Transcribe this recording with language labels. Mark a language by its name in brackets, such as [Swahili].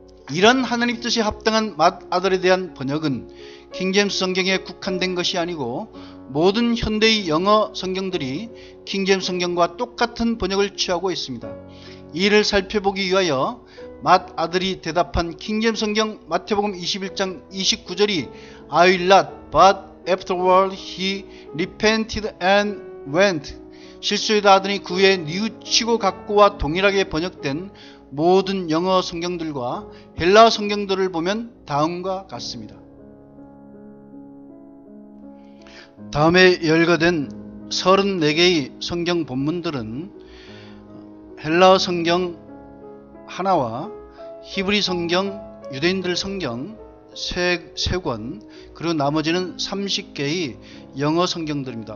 [Korean] 이런 하나님 뜻이 합당한 맏아들에 대한 번역은 킹제임스 성경에 국한된 것이 아니고 모든 현대의 영어 성경들이 킹제임스 성경과 똑같은 번역을 취하고 있습니다. 이를 살펴보기 위하여 맏아들이 대답한 킹제임스 성경 마태복음 21장 29절이 [English] I will not, but afterward he repented and went. [Korean] 실수에다 하더니 그 후에 뉘우치고 갔고와 동일하게 번역된 모든 영어 성경들과 헬라어 성경들을 보면 다음과 같습니다. 다음에 열거된 34개의 성경 본문들은 헬라어 성경 하나와 히브리 성경, 유대인들 성경 3권, 그리고 나머지는 30개의 영어 성경들입니다.